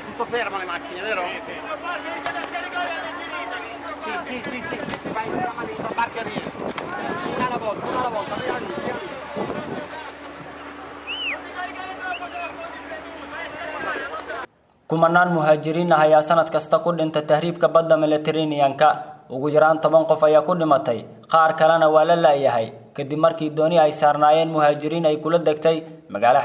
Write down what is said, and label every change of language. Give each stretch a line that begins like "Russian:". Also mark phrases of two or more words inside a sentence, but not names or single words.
Italian: ferma le macchine, vero? Sì, vai in barca lì. Una alla volta, via lì.
Somali: kumanaan muhaajiriin ah ayaa sanad kasta ku dhintay tahriibka badda Mediterranean-ka ugu yaraan 10 qof ayaa ku dhimatay qaar kalena waa la laayahay kadib markii dooni ay saarnaayeen muhaajiriin ay kula degtay magaalo